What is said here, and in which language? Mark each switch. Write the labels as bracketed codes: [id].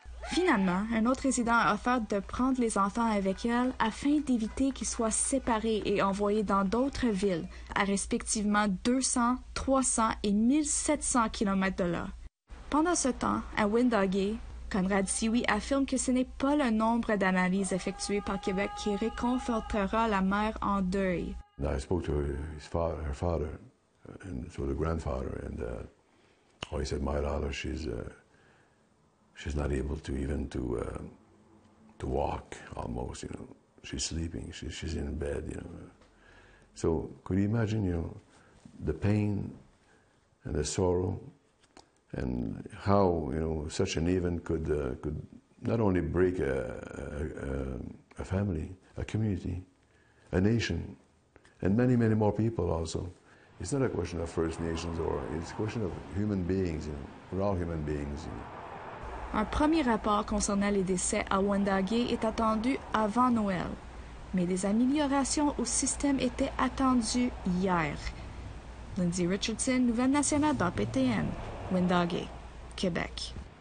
[fr] Finalement, un autre résident a offert de prendre les enfants avec elle afin d'éviter qu'ils soient séparés et envoyés dans d'autres villes, à respectivement 200, 300 et 1700 km de là. Pendant ce temps, à Wendake, Conrad Sioui affirme que ce n'est pas le nombre d'analyses effectuées par Québec qui réconfortera la mère en deuil. [en] I spoke to her father, and so the grandfather, and he said, "My daughter, she's not able to even to walk almost. You know, she's sleeping. She's in bed. You know, so could you imagine, you know, the pain and the sorrow, and how, you know, such an event could not only break a family, a community, a nation, and many more people also. It's not a question of First Nations, or it's a question of human beings. You know, we're all human beings. You know. [fr] Un premier rapport concernant les décès à Wendake est attendu avant Noël, mais des améliorations au système étaient attendues hier. Lindsay Richardson, Nouvelle nationale d'APTN, Wendake, Québec.